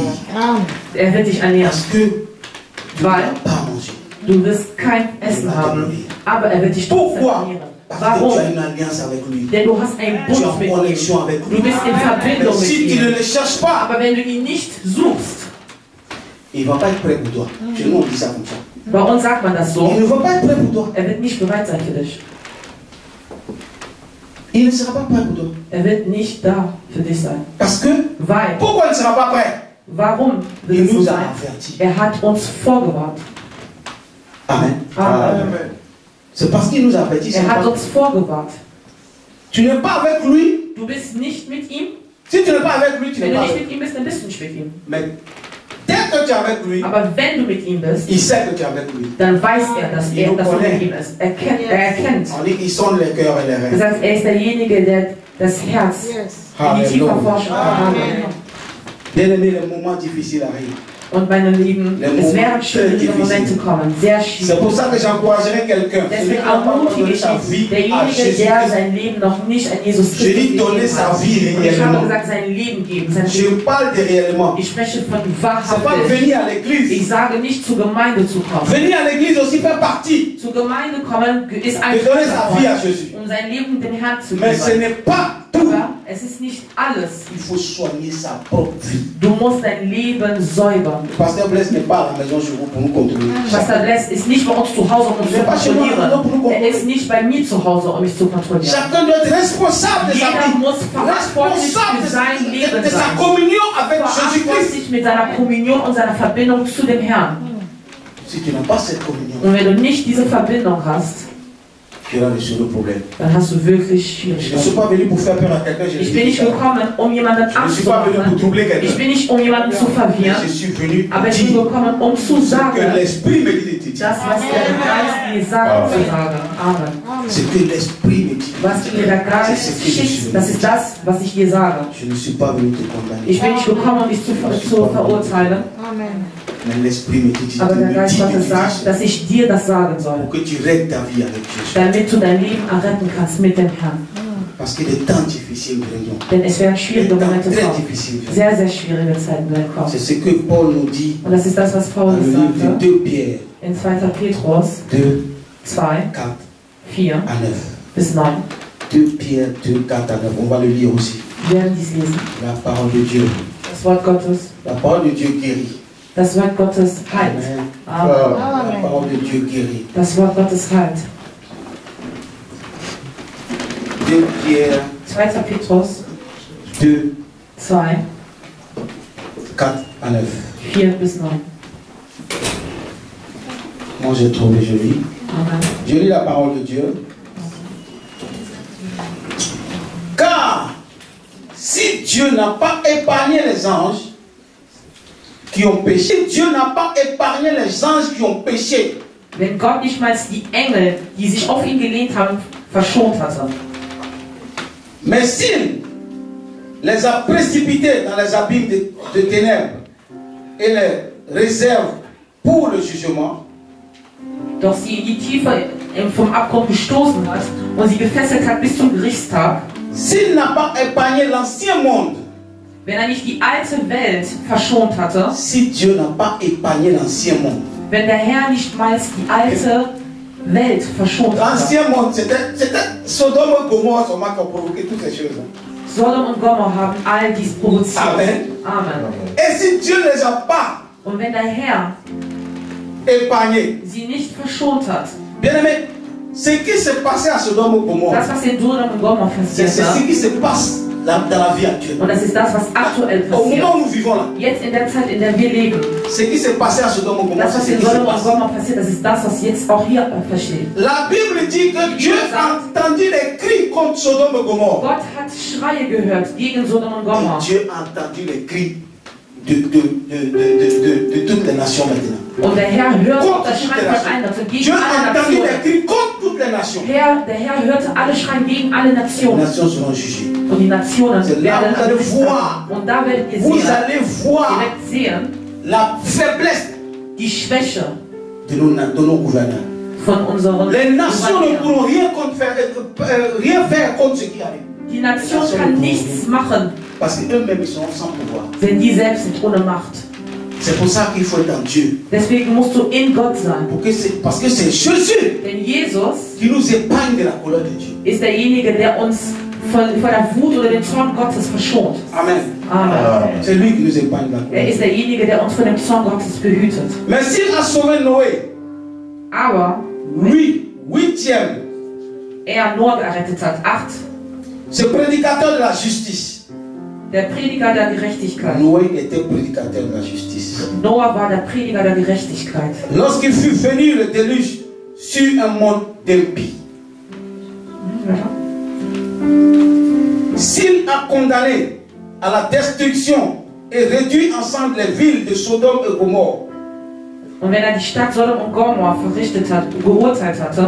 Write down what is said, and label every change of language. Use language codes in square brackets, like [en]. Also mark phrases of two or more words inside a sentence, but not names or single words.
[de] er wird dich ernähren. [fr] Parce que tu ne [de] Weil [fr] vas pas manger. [de] du wirst kein Essen haben, aber er wird dich trotzdem [fr] Pourquoi? [de] ernähren. [fr] Parce que [de] Warum? [fr] tu as une alliance avec lui. [de] Denn du hast einen [fr] Tu es en [de] Bund mit ihm. [fr] connexion avec lui. [de] Du bist in [fr] Mais [de] Verbindung mit [fr] si tu ne [de] ihm. [fr] le cherches pas, [de] Aber wenn du ihn nicht suchst, [fr] il ne va pas être prêt pour toi. Chez nous, on dit ça comme ça. [de] bei uns sagt man das so, [fr] Il ne va pas être prêt pour toi. [de] er wird nicht bereit sein für dich. [fr] Il ne sera pas prêt pour toi. [de] Er wird nicht da für dich sein. [fr] Parce que, [de] Weil, [fr] pourquoi il ne sera pas prêt? [de] warum wird [fr] Il [de] es so [fr] nous a [de] sein? [fr] avertis. [de] Er hat uns vorgewarnt. [fr] Amen. [de] Amen. [fr] C'est parce qu'il nous a avertis. [de] Er hat uns vorgewarnt. [fr] Tu n'es pas avec lui. [de] Du bist nicht mit ihm. [fr] Si tu n'es pas avec lui, tu [de] Wenn [fr] n'es [de] du [fr] pas [de] nicht [fr] avec [de] mit ihm bist, dann bist du nicht mit ihm. [fr] lui. Mais dès que tu es avec lui, [de] Aber wenn du mit ihm bist, [fr] il sait que tu es avec lui. [de] dann weiß er, dass du mit ihm bist. Er erkennt. [fr] On dit qu'il sonde les cœurs et les reins. [de] Das heißt, er ist derjenige, der das Herz in die Tiefe forschen kann. [fr] Bien-aimé, les moments difficiles arrivent. [de] Und meine Lieben, es werden schwierige Momente kommen, sehr [fr] C'est [de] schwierig. [fr] pour ça que j'encouragerais quelqu'un. Celui [de] Deswegen [fr] qui n'a pas encore [de] ermutige [fr] donné [de] ich [fr] sa [de] ihn, [fr] vie à [de] derjenige, der [fr] Jésus-Christ. [de] sein Leben noch nicht an Jesus [fr] Je [de] Christus [fr] dis donner [de] gegeben [fr] sa [de] hat. [fr] vie [de] Und ich habe [fr] réellement. [de] gesagt, sein Leben geben, sein [fr] Je [de] Leben. [fr] parle de réellement. [de] Ich spreche von [fr] C'est pas [de] wahrhaftig. [fr] venir à l'église. [de] Ich sage nicht, zur Gemeinde zu kommen. [fr] Venir à l'église aussi fait partie [de] Zur Gemeinde kommen ist ein [fr] de donner sa vie à [de] Teil [fr] Jésus. [de] davon, um sein Leben dem Herrn zu [fr] Mais ce [de] geben. [fr] n'est pas tout. [de] Aber es ist nicht alles. [fr] Il faut soigner sa propre vie. [de] Du musst dein Leben säubern. [fr] Pasteur Blaise n'est pas à la maison chez vous pour nous contrôler. [de] Pastor Bless ist nicht bei uns zu Hause, um uns zu kontrollieren. Er ist nicht bei mir zu Hause, um mich zu kontrollieren. [fr] Chacun doit être responsable de sa [de] Jeder [fr] vie. [de] muss verantwortlich [fr] Responsable [de] für sein Leben [fr] de sa [de] sein. [fr] communion avec Jésus-Christ. [de] Verantwortlich mit seiner Kommunion und seiner Verbindung zu dem Herrn. [fr] Si tu n'as pas cette communion, [de] Und wenn du nicht diese Verbindung hast, [fr] tu auras des sérieux problèmes. [de] dann hast du wirklich [fr] Je ne suis [de] Schwierigkeiten. [fr] pas venu pour faire peur à quelqu'un. [de] Ich bin nicht gekommen, um jemanden [fr] Je ne suis pas venu pour [de] abzumachen. [fr] troubler [de] Ich [fr] quelqu'un. [de] bin nicht, um jemanden zu [fr] Mais [de] verwirren. [fr] je suis venu pour [de] Aber ich bin [fr] dire [de] gekommen, um zu [fr] ce que [de] sagen, [fr] l'Esprit me dit de te dire. [de] das, was der Geist dir sagt, zu sagen. Amen. [fr] Ce que l'Esprit me dit. [de] Was dir der Geist schickt, das ist das, was ich dir sage. [fr] Je ne suis pas venu te condamner. [de] Ich bin nicht gekommen, um dich zu verurteilen, [fr] Mais l'Esprit me dit [de] aber der [fr] de [de] Geist [fr] te [de] Gottes [fr] dire [de] sagt, dass ich dir das sagen soll, [fr] pour que tu règles ta vie avec Jésus. [de] damit du dein Leben erretten kannst mit dem Herrn. [fr] Parce que des temps difficiles viendront. [de] Denn es werden [fr] Des [de] schwierige [fr] temps [de] Momente [fr] très [de] kommen. [fr] difficiles viendront. [de] Sehr, sehr schwierige Zeiten werden kommen. [fr] C'est ce que Paul nous dit [de] Und das ist das, was [fr] dans [de] Paulus [fr] le livre de [de] sagte [fr] 2 Pierre [de] in 2. Petrus [fr] 2, [de] 2, [fr] 4 [de] 4 [fr] à 9. [de] bis 9. [fr] 2 Pierre 2, 4 à 9. On va le lire aussi. [de] Wir werden dies lesen. [fr] La parole de Dieu. [de] Das Wort Gottes. [fr] La parole de Dieu guérit. [de] Das Wort Gottes heilt. [fr] Amen. [de] Amen. [fr] La parole de Dieu guérit. [de] Das Wort Gottes heilt. [fr] 2 Pierre [de] 2. Petrus [fr] 2, [de] 2, [fr] 4 à 9. [de] 4 bis 9. [fr] Moi j'ai trouvé, je lis. Amen. Je lis la parole de Dieu. Car si Dieu n'a pas épargné les anges qui ont péché, Dieu n'a pas épargné les anges qui ont péché. [de] Wenn Gott nicht mal die Engel, die sich auf ihn gelehnt haben, verschont hatte. [fr] Mais s'il les a précipités dans les abîmes de ténèbres et les réserve pour le jugement, [de] Doch sie in die Tiefe vom Abgrund gestoßen hat und sie gefesselt hat bis zum Gerichtstag, [fr] s'il n'a pas épargné l'ancien monde, [de] wenn nicht die alte Welt verschont hatte, [fr] si Dieu n'a pas épargné l'ancien monde, [de] wenn der Herr nicht mal die alte Welt verschont hatte. [fr] l'ancien monde, c'était Sodome et Gomorrhe seulement qui ont provoqué toutes ces choses. [de] Sodom und Gomorrah haben all dies provoziert. [fr] Amen. [de] Amen. [fr] Et si Dieu ne les a pas [de] Und wenn der Herr [fr] épargnés, [de] sie nicht verschont hat, [fr] bien aimé, ce qui s'est passé à Sodome et Gomorrhe, [de] das, was in Sodom und Gomorrah [fr] c'est [de] passiert [fr] ce [de] ist, [fr] qui se passe dans la vie actuelle. [de] Und das ist das, was aktuell [fr] Au [de] passiert. [fr] moment où nous vivons là, [de] Jetzt in der Zeit, in der wir leben. [fr] ce qui s'est passé à Sodome et Gomorrhe, [de] Das, was [fr] c'est ce [de] in [fr] qui se [de] Sodom und [fr] passe. [de] Gomorrah passiert, das ist das, was jetzt auch hier passiert. [fr] La Bible dit que Dieu a entendu les cris contre Sodome et Gomorrhe. [de] Gott hat Schreie gehört gegen Sodom und Gomorrah. [fr] Dieu a entendu les cris de toutes les nations maintenant. [de] Und der Herr hört auch das Schreien von allen Nationen, [fr] Dieu [de] gegen [fr] a [de] alle [fr] entendu les [de] Nationen. [fr] cris contre toutes les nations. [de] Der Herr hörte alle Schreien gegen alle [fr] Les [de] Nationen. [fr] nations seront jugées. [de] Und die Nationen [fr] C'est là, [de] werden [fr] vous allez [de] angesichts [fr] voir. [de] haben. Und da werdet ihr [fr] Vous [de] sehen, [fr] allez voir [de] ihr werdet sehen, [fr] la faiblesse [de] die Schwäche [fr] de nos gouvernants. [de] von unseren [fr] Les nations ne [de] Gouverneuren. [fr] pourront rien faire contre ce qui arrive. [de] Die Nation kann nichts machen, [fr] Parce qu'eux-mêmes, ils seront sans pouvoir. [de] denn die selbst sind ohne Macht. [fr] C'est pour ça qu'il faut être en Dieu. [de] Deswegen musst du in Gott sein. [fr] Parce que c'est Jésus [de] Denn Jesus [fr] qui nous épargne de la colère de Dieu. [de] ist derjenige, der uns vor der Wut oder dem Zorn Gottes verschont. [fr] Amen. [de] Amen. [fr] C'est lui qui nous épargne de la colère. [de] Er ist derjenige, der uns vor dem Zorn Gottes behütet. [fr] Mais s'il a sauvé Noé, [de] Aber [fr] lui, 8e, [de] er Noah gerettet hat, 8, [fr] ce prédicateur de la justice. [de] der Prediger der Gerechtigkeit. [fr] Noé était prédicateur de la justice. [de] Noah war der Prediger der Gerechtigkeit. [fr] Lorsqu'il fut venu le déluge sur un monde d'impies, s'il a condamné à la destruction et réduit ensemble les villes de Sodome et Gomorrhe, [de] Und wenn er die Stadt Sodom und Gomorrah geurteilt hatte,